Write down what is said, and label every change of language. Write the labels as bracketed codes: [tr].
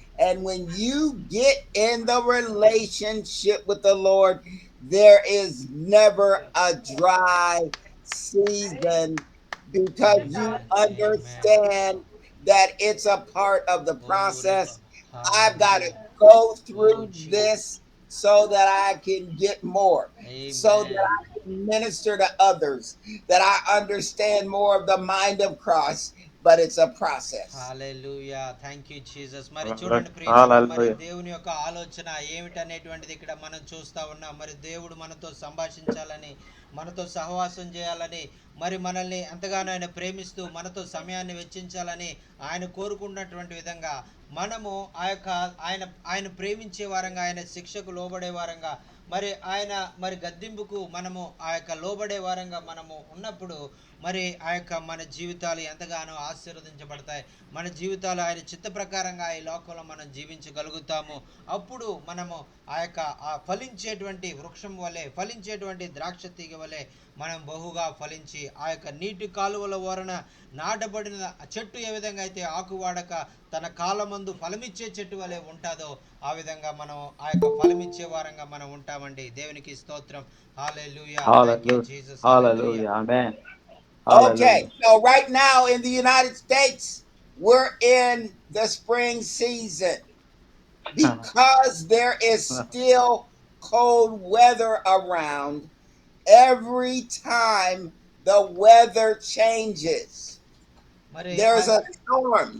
[en] And when you get in the relationship with the Lord, there is never a dry season, because you understand that it's a part of the process. I've got to go through this so that I can get more. Amen. So that I can minister to others, that I understand more of the mind of Christ, but it's a process. Hallelujah. Thank you, Jesus. [te] మరి చూడండి ప్రియులారా, మరి దేవుని యొక్క ఆలోచన ఏమిటనేటువంటిది ఇక్కడ మనం చూస్తా ఉన్నాం. మరి దేవుడు మనతో సంభాషించాలని, మనతో సహవాసం చేయాలని, మరి మనల్ని ఎంతగానో ఆయన ప్రేమిస్తూ మనతో సమయాన్ని వెచ్చించాలని ఆయన కోరుకున్నటువంటి విధంగా మనము ఆ యొక్క ఆయన ప్రేమించే వారంగా, ఆయన శిక్షకు లోబడే వారంగా, మరి ఆయన మరి గద్దింపుకు మనము ఆ యొక్క లోబడే వారంగా మనము ఉన్నప్పుడు మరి ఆ యొక్క మన జీవితాలు ఎంతగానో ఆశీర్వదించబడతాయి. మన జీవితాలు ఆయన చిత్త ప్రకారంగా ఈ లోకంలో మనం జీవించగలుగుతాము. అప్పుడు మనము ఆ యొక్క ఫలించేటువంటి వృక్షం వలె, ఫలించేటువంటి ద్రాక్ష తీగ వలె మనం బహుగా ఫలించి ఆ యొక్క నీటి కాలువల ఓరన నాటబడిన చెట్టు ఏ విధంగా అయితే ఆకు వాడక తన కాలమందు ఫలమిచ్చే చెట్టు వలె ఉంటుందో ఆ విధంగా మనం ఆ యొక్క ఫలమిచ్చే వారంగా మనం ఉంటామండి. దేవునికి స్తోత్రం. హల్లెలూయా. [en] Thank you Jesus. Hallelujah. Amen. Okay, so right now in the United States, we're in the spring season, because there is still cold weather around. Every time the weather changes, there's a storm.